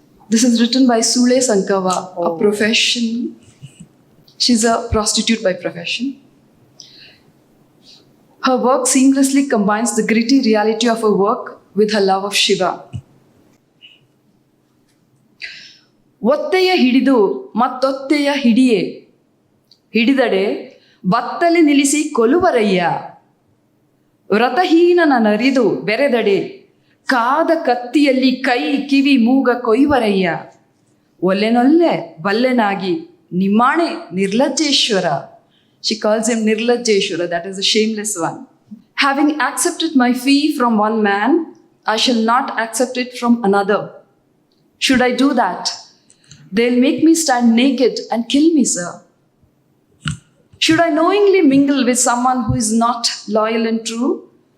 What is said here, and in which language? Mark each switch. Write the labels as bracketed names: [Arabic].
[English] This is written by Sule Sankava, a profession. She's a prostitute by profession. Her work seamlessly combines the gritty reality of her work with her love of Shiva. [Kannada] ಒತ್ತೆಯ ಹಿಡಿದು ಮತ್ತೊತ್ತೆಯ ಹಿಡಿಯೇ ಹಿಡಿದಡೆ ಬತ್ತಲೆ ನಿಲ್ಲಿಸಿ ಕೊಲುವರಯ್ಯ ವ್ರತಹೀನನ ನರಿದು ಬೆರೆದಡೆ ಕಾದ ಕತ್ತಿಯಲ್ಲಿ ಕೈ ಕಿವಿ ಮೂಗ ಕೊಯ್ವರಯ್ಯ ಒಲ್ಲೆನೊಲ್ಲೆ ಬಲ್ಲೆನಾಗಿ ನಿಮ್ಮಾಣೆ ನಿರ್ಲಜ್ಜೇಶ್ವರ. [English] She calls him Nirlajjeshwara, that is a shameless one. Having accepted my fee from one man, I shall not accept it from another. Should I do that? They'll make me stand naked and kill me, sir. Should I knowingly mingle with someone who is not loyal and true?